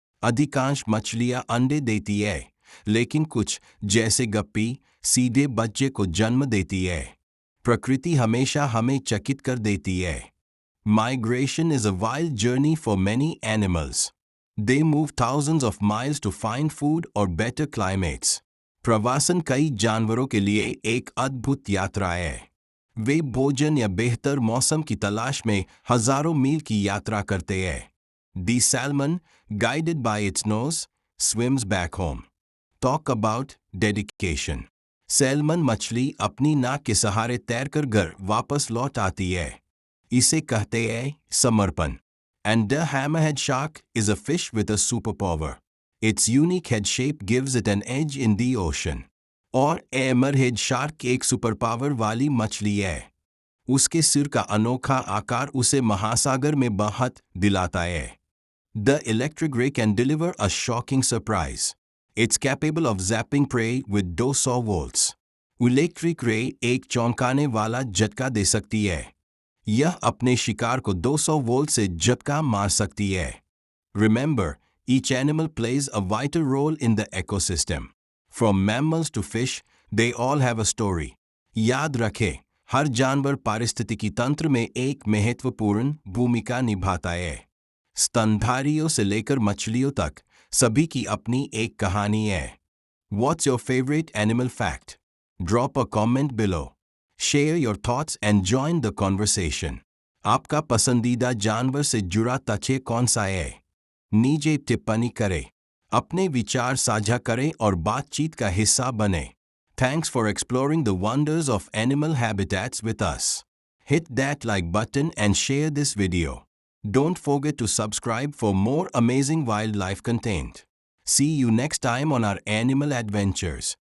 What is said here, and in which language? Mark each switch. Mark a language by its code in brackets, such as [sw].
[hi] अधिकांश मछलियां अंडे देती है, लेकिन कुछ, जैसे गप्पी, सीधे बच्चे को जन्म देती है। प्रकृति हमेशा हमें चकित कर देती है। [en] Migration is a wild journey for many animals. They move thousands of miles to find food or better climates. [hi] प्रवासन कई जानवरों के लिए एक अद्भुत यात्रा है। वे भोजन या बेहतर मौसम की तलाश में हजारों मील की यात्रा करते हैं। [en] The salmon, guided by its nose, swims back home. Talk about dedication. [hi] Salmon मछली अपनी नाक के सहारे तैरकर घर वापस लौट आती है। इसे कहते हैं समर्पण। [en] And the hammerhead shark is a fish with a superpower. Its unique head shape gives it an edge in the ocean. [hi] और हैमरहेड शार्क एक सुपरपावर वाली मछली है। उसके सिर का अनोखा आकार उसे महासागर में बहत दिलाता है। [en] The electric ray can deliver a shocking surprise. It's capable of zapping prey with 200 volts. [hi] Electric ray एक चौंकाने वाला झटका दे सकती है। यह अपने शिकार को 200 वोल्ट से झटका मार सकती है। [en] Remember, each animal plays a vital role in the ecosystem. From mammals to fish, they all have a story. [hi] याद रखें, हर जानवर पारिस्थितिकी तंत्र में एक महत्वपूर्ण भूमिका निभाता है। स्तनधारियों से लेकर मछलियों तक, सभी की अपनी एक कहानी है। [en] What's your favorite animal fact? Drop a comment below. Share your thoughts and join the conversation. [hi] आपका पसंदीदा जानवर से जुड़ा तथ्य कौन सा है? नीचे टिप्पणी करें। अपने विचार साझा करें और बातचीत का हिस्सा बनें। [en] Thanks for exploring the wonders of animal habitats with us. Hit that like button and share this video. Don't forget to subscribe for more amazing wildlife content. See you next time on our animal adventures.